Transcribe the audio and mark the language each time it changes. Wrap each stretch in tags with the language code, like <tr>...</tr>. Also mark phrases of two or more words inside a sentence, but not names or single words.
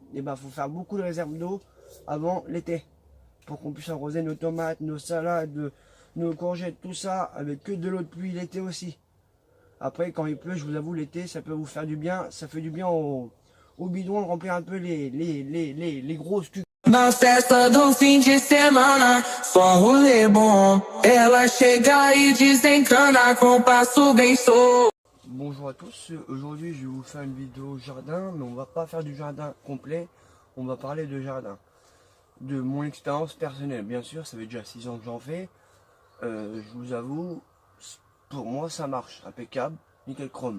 <fr>Et ben, faut faire beaucoup de réserves d'eau avant l'été. Pour qu'on puisse arroser nos tomates, nos salades, nos courgettes, tout ça. Avec que de l'eau de pluie l'été aussi. Après, quand il pleut, je vous avoue, l'été, ça peut vous faire du bien. Ça fait du bien au bidon de remplir un peu les grosses cuves.</fr> <pt>Na festa do fim de semana, só um rolê bom. Ela chega e desencana com passo bem solto.</pt> <fr>Bonjour à tous, aujourd'hui je vais vous faire une vidéo jardin, mais on va pas faire du jardin complet, on va parler de jardin. De mon expérience personnelle, bien sûr, ça fait déjà 6 ans que j'en fais. Je vous avoue, pour moi ça marche, impeccable, nickel chrome.</fr>